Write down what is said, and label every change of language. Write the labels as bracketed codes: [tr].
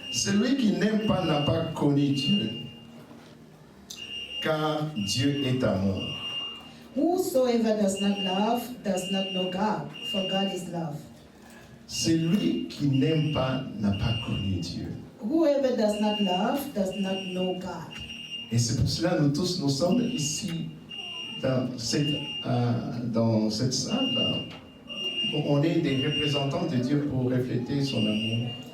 [fr] Celui qui n'aime pas n'a pas connu Dieu, car Dieu est amour. [en] Whosoever does not love does not know God, for God is love. [fr] Celui qui n'aime pas n'a pas connu Dieu. [en] Whoever does not love does not know God. [fr] Et c'est pour cela que nous tous, nous sommes ici, dans cette salle, on est des représentants de Dieu pour refléter son amour.